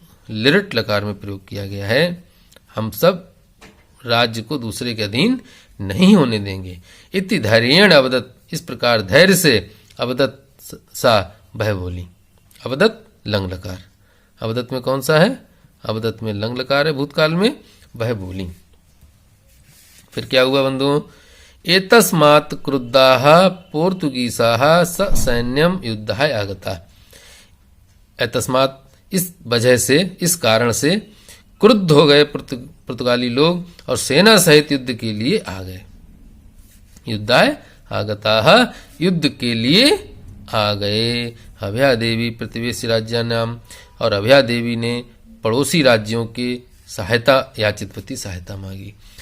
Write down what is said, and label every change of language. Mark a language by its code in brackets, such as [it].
[hi] लिरट लकार में प्रयोग किया गया है। हम सब राज्य को दूसरे के अधीन नहीं होने देंगे। [sa] इति धैर्येण अवदत्, [hi] इस प्रकार धैर्य से अवदत् सा वह बोली। अवदत् लंग लकार, अवदत् में कौन सा है? अवदत् में लंग लकार है भूतकाल में, वह बोली। फिर क्या हुआ बंधुओं? [sa] एतस्मात् क्रुद्धाः पोर्तुगीसाः स सैन्यम युद्धाय आगता। [hi] एतस्मात्, इस वजह से, इस कारण से, क्रुद्ध हो गए पुर्तगाली लोग और सेना सहित युद्ध के लिए आ गए। [sa] युद्धाय आगताः, [hi] युद्ध के लिए आ गए। [sa] अभया देवी प्रतिवेशी राज्यानाम, [hi] और अभया देवी ने पड़ोसी राज्यों की सहायता [sa] याचितवती, [hi] सहायता मांगी।